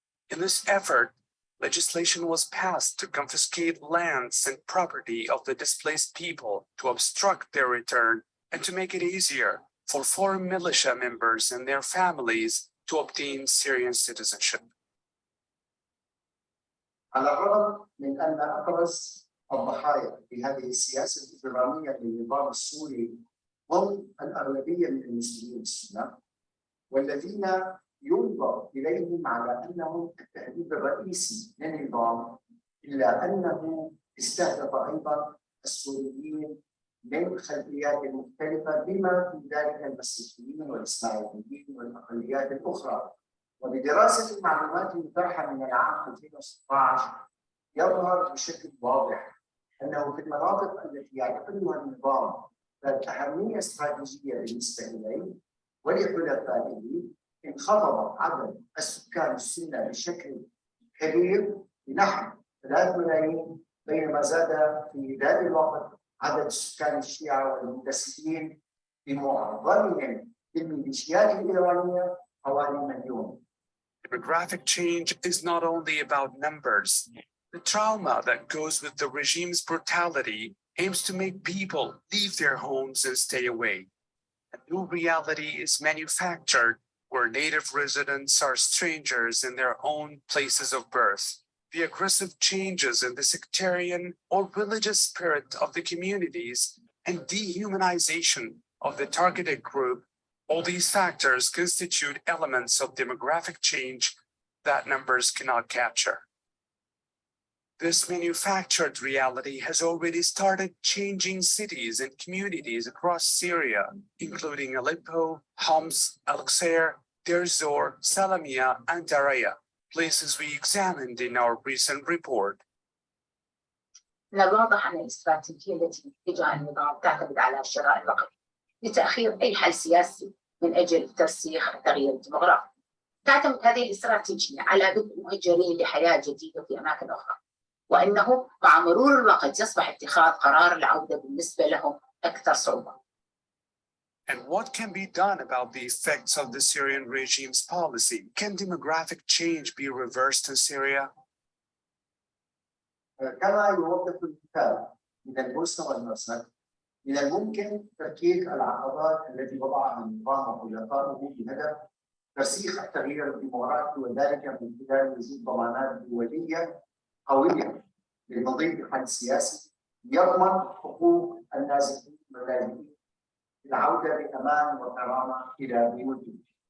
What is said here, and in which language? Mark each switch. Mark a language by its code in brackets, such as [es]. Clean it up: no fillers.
[en] In this effort, legislation was passed to confiscate lands and property of the displaced people, to obstruct their return, and to make it easier for foreign militia members and their families to obtain Syrian citizenship. [ar] على الرغم من أن أبرز الضحايا بهذه السياسة الإجرامية للنظام السوري هم الأغلبية من المسلمين السنة، والذين ينظر إليهم على أنهم التهديد الرئيسي للنظام، إلا أنه استهدف أيضا السوريين من خلفيات مختلفة بما في ذلك المسيحيين والإسماعيليين والأقليات الأخرى. وبدراسة المعلومات المطرحة من العام 2016 يظهر بشكل واضح أنه في المناطق التي يعتقدها النظام ذات أهمية استراتيجية بالنسبة إليه ولحلفائه انخفض عدد السكان السنة بشكل كبير بنحو 3 ملايين، بينما زاد في ذات الوقت عدد سكان الشيعة والمنتسبين بمعظمهم للميليشيات الإيرانية حوالي 1 مليون. [en] Demographic change is not only about numbers. The trauma that goes with the regime's brutality aims to make people leave their homes and stay away. A new reality is manufactured where native residents are strangers in their own places of birth. The aggressive changes in the sectarian or religious spirit of the communities and dehumanization of the targeted group, all these factors constitute elements of demographic change that numbers cannot capture. This manufactured reality has already started changing cities and communities across Syria, including Aleppo, Homs, Al-Qusayr, Deir Zor, Salamia, and Daraya, places we examined in our recent report. [ar] من الواضح أن الاستراتيجية التي اتجه النظام تعتمد على شراء الوقت لتأخير أي حل سياسي من أجل ترسيخ التغيير الديمغرافي. تعتمد هذه الاستراتيجية على بدء مهجرين لحياة جديدة في أماكن أخرى، وأنه مع مرور الوقت يصبح اتخاذ قرار العودة بالنسبة لهم أكثر صعوبة. [en] And what can be done about the effects of the Syrian regime's policy? Can demographic change be reversed in Syria? [ar] كما يوضح الكتاب من البوسنة والهرسك، من الممكن تفكيك العقبات التي وضعها النظام وخلفائه بهدف ترسيخ التغيير الديمغرافي، وذلك من خلال وجود ضمانات دولية قوية لتضييق حل سياسي يضمن حقوق النازحين واللاجئين العودة بأمان وكرامة إلى بيوتهم.